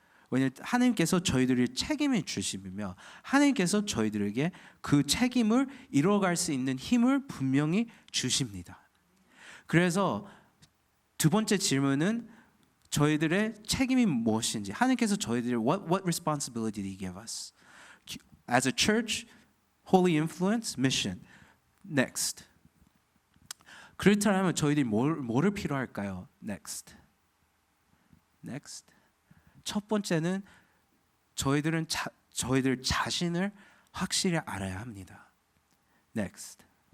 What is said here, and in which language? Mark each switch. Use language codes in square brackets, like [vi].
[ko] 왜냐하면 하나님께서 저희들을 책임을 주시며 하나님께서 저희들에게 그 책임을 이뤄갈 수 있는 힘을 분명히 주십니다. 그래서 두 번째 질문은 저희들의 책임이 무엇인지 하나님께서 저희들을 [en] what responsibility did He give us? As a church, holy influence, mission. Next. [ko] 그렇다면 저희들이 뭐를 필요할까요? [en] Next. [ko] 첫 번째는 저희들 자신을 확실히 알아야 합니다. [en] Next.